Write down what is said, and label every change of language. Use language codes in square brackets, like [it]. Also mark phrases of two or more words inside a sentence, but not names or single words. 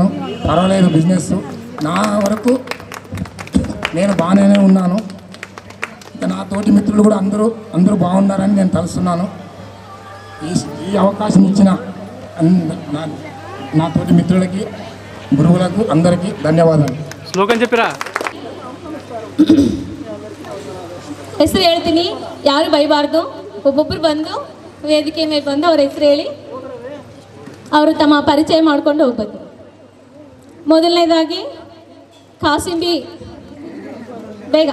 [te] పర్వాలేదు, బిజినెస్ నా వరకు నేను బాగానే ఉన్నాను. ఇక నా తోటి మిత్రులు కూడా అందరూ బాగున్నారని నేను తలుస్తున్నాను. ఈ అవకాశం ఇచ్చిన నా తోటి మిత్రులకి, గురువులకు అందరికీ ధన్యవాదాలు. శ్లోకం చెప్పిరా. [kn] ಹೆಸರು ಹೇಳ್ತೀನಿ, ಯಾರು ಬೈಬಾರ್ದು. ಒಬ್ಬೊಬ್ಬರು ಬಂದು ವೇದಿಕೆ ಮೇಲೆ ಬಂದು ಅವ್ರ ಹೆಸರು ಹೇಳಿ ಅವರು ತಮ್ಮ ಪರಿಚಯ ಮಾಡ್ಕೊಂಡು ಹೋಗ್ಬೇಕು. ಮೊದಲನೇದಾಗಿ ಕಾಸಿಂಬಿ ಬೇಗ.